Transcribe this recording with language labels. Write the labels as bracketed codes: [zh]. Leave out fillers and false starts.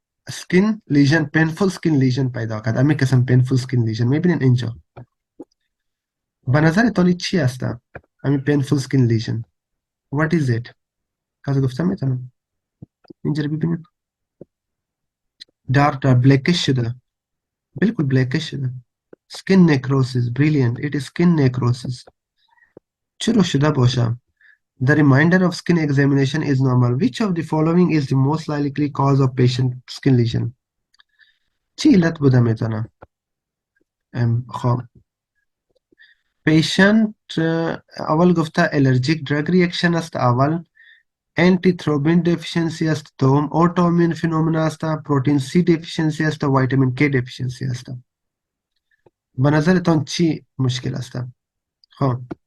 [en] skin lesion painful skin lesion [fa] پیدا کرد همه قسم [en] painful skin lesion [fa] میبینین اینجا به نظرتان چی است همین [en] painful skin lesion what is it [fa] کسی گفتم میتونم اینجا رو ببینید دارک بلیکش شده [en] بالکل بلیکش شده skin necrosis brilliant it is skin necrosis [fa] چرا شده باشه [en] The reminder of skin examination is normal. Which of the following is the most likely cause of patient skin lesion? [fa] چی علت بوده میتونه؟ خب patient اول گفته allergic drug reaction است اول antithrombin deficiency است دوم autoimmune phenomena است protein C deficiency است vitamin K deficiency است به نظرتان چی مشکل است؟ خب